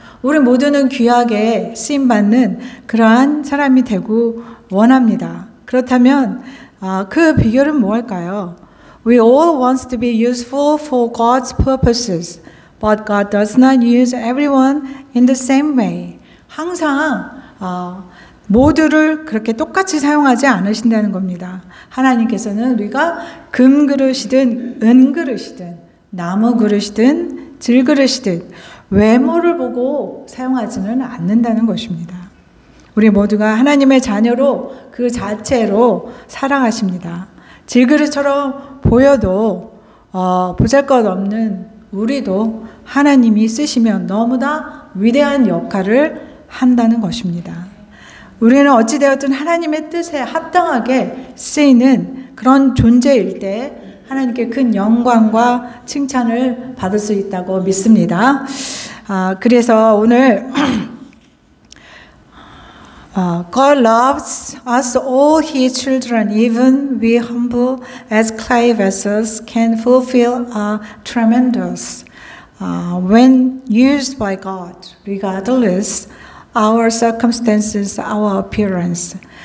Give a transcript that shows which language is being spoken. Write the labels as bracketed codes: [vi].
[ko] 우리 모두는 귀하게 쓰임받는 그러한 사람이 되고 원합니다. 그렇다면 그 비결은 무엇일까요? [en] We all want to be useful for God's purposes, but God does not use everyone in the same way. [ko] 항상 모두를 그렇게 똑같이 사용하지 않으신다는 겁니다. 하나님께서는 우리가 금그릇이든 은그릇이든 나무그릇이든 질그릇이든 외모를 보고 사용하지는 않는다는 것입니다. 우리 모두가 하나님의 자녀로 그 자체로 사랑하십니다. 질그릇처럼 보여도 보잘것없는 우리도 하나님이 쓰시면 너무나 위대한 역할을 한다는 것입니다. 우리는 어찌되었든 하나님의 뜻에 합당하게 쓰이는 그런 존재일 때 하나님께 큰 영광과 칭찬을 받을 수 있다고 믿습니다. 그래서 오늘 [en] God loves us all His children, even we humble as clay vessels can fulfill a tremendous when used by God, regardless our circumstances, our appearance.